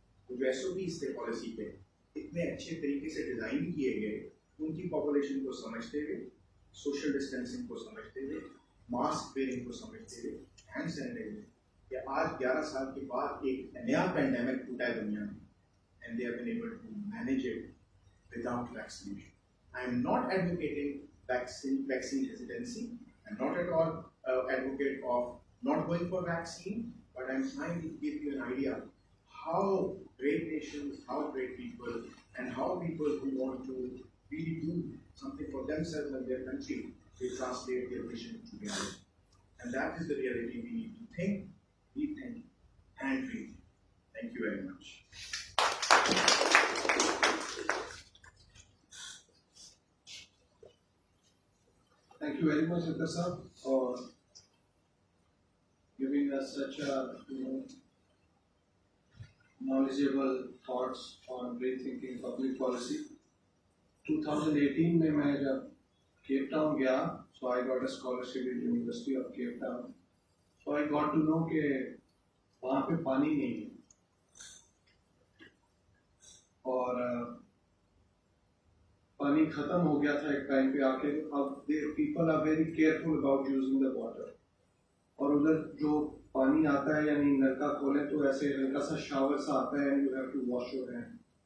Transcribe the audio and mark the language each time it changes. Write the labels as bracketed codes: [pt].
[hi] वो जो SOPs थे policy पे इतने अच्छे तरीके से डिजाइन किए गए, उनकी population को समझते हुए, social distancing को समझते हुए, mask wearing को समझते हुए, hand sanitizer. कि आज 11 साल के बाद एक नया pandemic टूटा है दुनिया में, [en] and they have been able to manage it without vaccination. I am not advocating vaccine hesitancy. I'm not at all advocate of not going for vaccine, but I'm trying to give you an idea how great nations, how great people, and how people who want to really do something for themselves and their country, they translate their vision to reality. And that is the reality we need to think, rethink, and dream. Thank you very much. Thank you very much, Akhtar sir, for giving us such a knowledgeable thoughts on rethinking public policy. [hi] 2018 में मैं जब Cape Town गया, [en] so I got a scholarship at University of Cape Town. So I got to know [hi] कि वहाँ पे पानी नहीं है और पानी खत्म हो गया था एक टाइम पे आके. [en] अब people are very careful about using the water. [hi] और उधर जो पानी आता है यानी नलका खोले तो ऐसे हल्का सा शावर सा आता [en] है and you have to wash your hand.